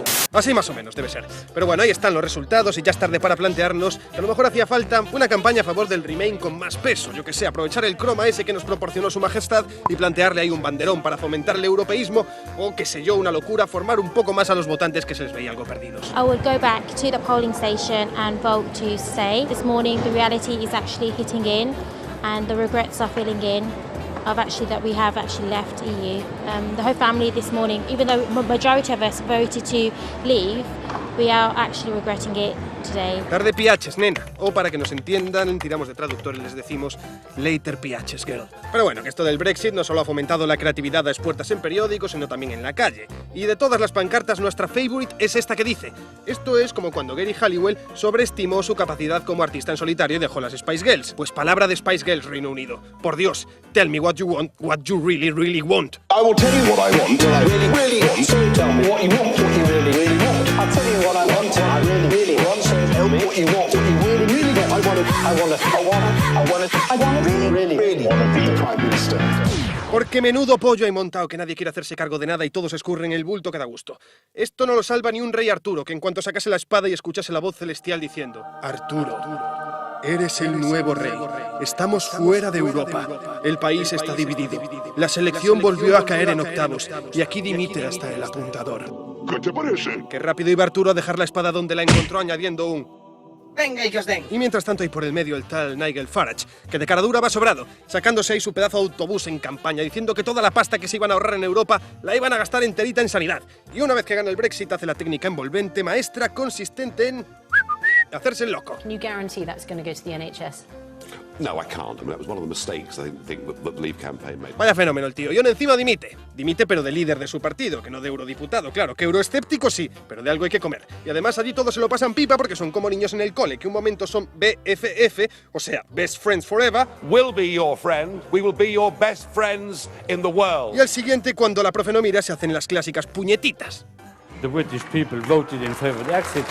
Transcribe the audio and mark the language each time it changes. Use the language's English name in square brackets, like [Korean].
[Spanish] decir. Así más o menos debe ser. Pero bueno, ahí están los resultados y ya es tarde para plantearnos que a lo mejor hacía falta una campaña a favor del Remain con más peso. Yo que sé, aprovechar el croma ese que nos proporcionó su majestad y plantearle ahí un banderón para fomentar el europeísmo o, qué sé yo, una locura, formar un poco más a los votantes que se les veía algo perdidos. [English] I would go back to the polling station and vote to stay. This morning the reality is actually hitting in. And the regrets are filling in of actually that we have actually left EU. The whole family this morning, even though the majority of us voted to leave, we are actually regretting it today. [Spanish] Tarde piaches, nena. O para que nos entiendan, tiramos de traductor y les decimos later piaches, girl. Pero bueno, que esto del Brexit no solo ha fomentado la creatividad a expuertas en periódicos, sino también en la calle. Y de todas las pancartas, nuestra favorite es esta que dice: esto es como cuando Gary Halliwell sobreestimó su capacidad como artista en solitario y dejó las Spice Girls. Pues palabra de Spice Girls, Reino Unido. [English] Por Dios, tell me what you want, what you really, really want. I will tell you what I want, what I really, really want. So tell me what you want, what you really, really want. I'll tell you what I want, what I really, really want. So tell me what you want, what you really, really want. I want to be the Prime Minister. [Spanish] Porque menudo pollo hay montado que nadie quiere hacerse cargo de nada y todo se escurre en el bulto que da gusto. Esto no lo salva ni un rey Arturo, que en cuanto sacase la espada y escuchase la voz celestial diciendo: Arturo, eres el nuevo rey. Estamos fuera de Europa. El país está dividido. La selección volvió a caer en octavos y aquí dimite hasta el apuntador. ¿Qué te parece? Qué rápido iba Arturo a dejar la espada donde la encontró, añadiendo un: Venga y que os den. Y mientras tanto hay por el medio el tal Nigel Farage, que de cara dura va sobrado, sacándose ahí su pedazo de autobús en campaña, diciendo que toda la pasta que se iban a ahorrar en Europa la iban a gastar enterita en sanidad. Y una vez que gana el Brexit hace la técnica envolvente maestra consistente en hacerse el loco. [English] Can you guarantee that's going to go to the NHS? No, I can't. I mean, that was one of the mistakes I think that the Leave campaign made. [Spanish] Vaya fenómeno el tío. Y aún encima dimite. Dimite pero de líder de su partido, que no de eurodiputado. Claro, que euroescéptico sí, pero de algo hay que comer. Y además allí todos se lo pasan pipa porque son como niños en el cole, que un momento son BFF, o sea, Best Friends Forever. [English] We'll be your friend. We will be your best friends in the world. [Spanish] Y al siguiente, cuando la profe no mira, se hacen las clásicas puñetitas. [English] The British people voted in favor of the exit.